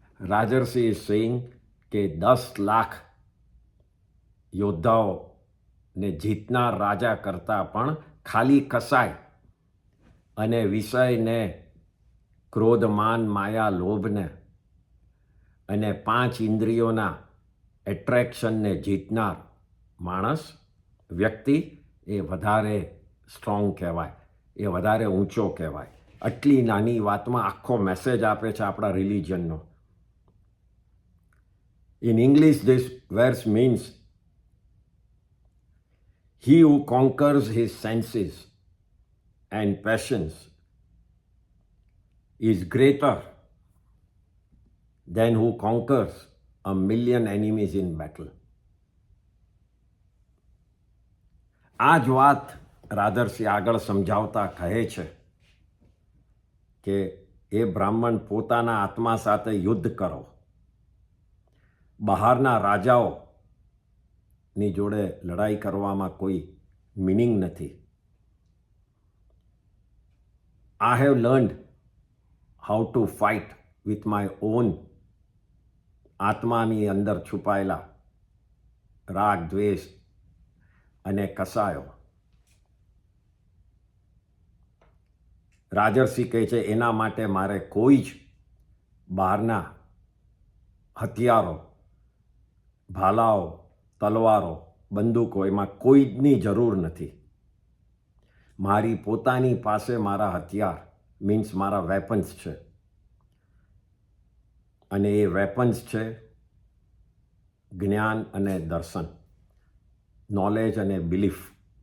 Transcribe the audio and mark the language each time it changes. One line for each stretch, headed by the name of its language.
Gujarati: Rajarshi
English: is saying
Gujarati: કે 10 લાખ યોદ્ધાઓને જીતનાર રાજા કરતાં પણ ખાલી કસાય અને વિષયને, ક્રોધ, માન, માયા, લોભને અને 5 ઇન્દ્રિયોના એટ્રેક્શનને જીતનાર માણસ, વ્યક્તિ, એ વધારે સ્ટ્રોંગ કહેવાય, એ વધારે ઊંચો કહેવાય. આટલી નાની વાતમાં આખો મેસેજ આપે છે આપણા રિલિજનનો.
English: In English, this verse means he who conquers his senses and passions is greater than who conquers 1,000,000 enemies in battle.
Gujarati: આ જ વાત રાજર્ષિ આગળ સમજાવતા કહે છે કે એ બ્રાહ્મણ પોતાના આત્મા સાથે યુદ્ધ કરો. બહારના રાજાઓની જોડે લડાઈ કરવામાં કોઈ મિનિંગ નથી.
English: I have learned how to fight with my own
Gujarati: આત્માની અંદર છુપાયેલા રાગ, દ્વેષ અને કસાયો. રાજર્ષિ કહે છે એના માટે મારે કોઈ જ બહારના હથિયારો, ભાલાઓ, તલવારો, બંદૂકો, એમાં કોઈની જરૂર નથી. મારી પોતાની પાસે મારા હથિયાર મીન્સ મારા વેપન્સ છે, અને એ વેપન્સ છે જ્ઞાન અને દર્શન, નોલેજ અને બિલીફ.